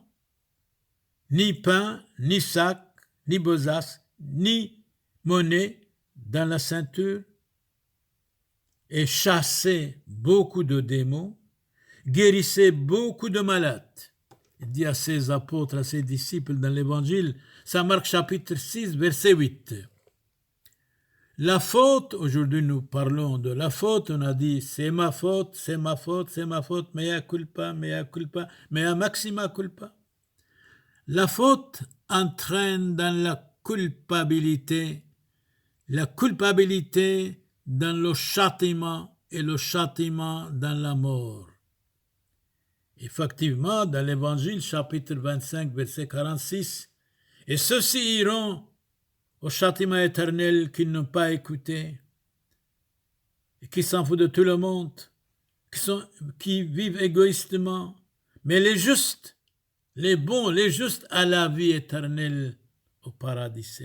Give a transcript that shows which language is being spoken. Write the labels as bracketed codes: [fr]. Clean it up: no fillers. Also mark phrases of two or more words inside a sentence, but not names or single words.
[fr] Ni pain, ni sac, ni besace, ni monnaie dans la ceinture, et chassait beaucoup de démons, guérissait beaucoup de malades. Il dit à ses apôtres, à ses disciples dans l'évangile, Saint Marc chapitre 6, verset 8. La faute, aujourd'hui nous parlons de la faute, on a dit c'est ma faute, [la] mea culpa, mea maxima culpa. [fr] La faute entraîne dans la culpabilité la culpabilité dans le châtiment et le châtiment dans la mort. Effectivement, dans l'Évangile, chapitre 25, verset 46, « Et ceux-ci iront au châtiment éternel qu'ils n'ont pas écouté, et qui s'en foutent de tout le monde, qui vivent égoïstement, mais les justes, les bons, les justes à la vie éternelle au paradis céleste.